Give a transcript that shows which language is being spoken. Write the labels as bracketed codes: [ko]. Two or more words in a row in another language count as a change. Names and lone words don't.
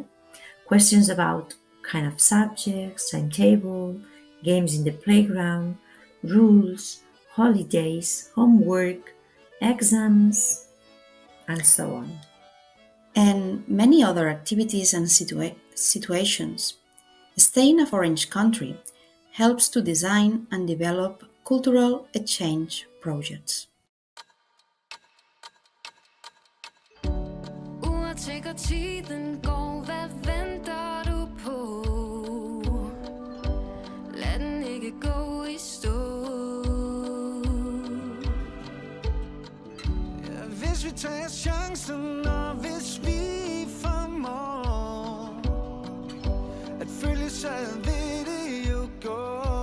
[en] Questions about kind of subjects, timetable, games in the playground, rules, holidays, homework, exams, and so on. And many other activities and situations. Staying in a foreign country helps to design and develop cultural exchange projects. [da] Uanset tiden går, hvad venter du på? Lad den ikke gå i stå. Ja, hvis vi tager chancen, og hvis vi formår at følge sig, vil det jo gå.